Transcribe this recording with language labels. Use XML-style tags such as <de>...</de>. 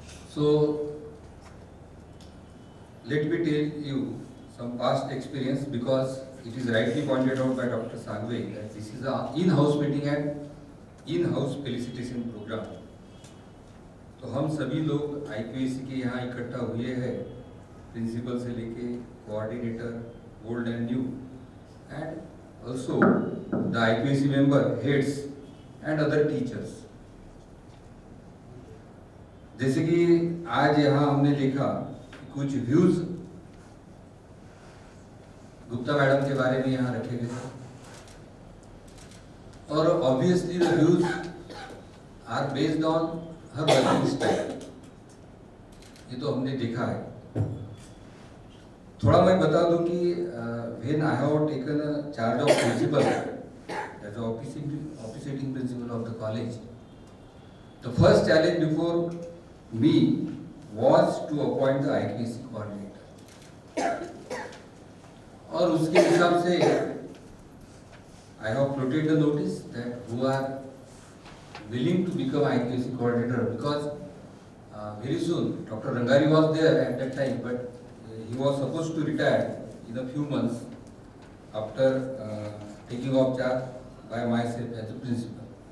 <en>So, let me tell you some past experience, because it is rightly pointed out by Dr. Sangwe that this is an in-house meeting and in-house felicitation program.</en> <hi>तो हम सभी लोग IQAC के यहाँ इकट्ठा हुए हैं, principal से लेके coordinator,</hi> <en>Old and new, and also the IQAC member, heads and other teachers.</en> <hi>जैसे कि आज यहाँ हमने देखा कुछ व्यूज गुप्ता मैडम के बारे में यहाँ रखे गए थे, और</hi> <en>obviously the views are based on her working style,</en> <hi>ये तो हमने देखा है। थोड़ा मैं बता दूं कि</hi> <en>when I have taken charge of principal as officiating principal of the college, the first challenge before me was to appoint the IQAC coordinator,</en> <hi>और उसके हिसाब से</hi> <en>I have plotted the notice that who are willing to become IQAC coordinator, because very soon Dr. Rangari was there at that time, but he was supposed to retire in a few months after taking off charge by myself as a principal.</en>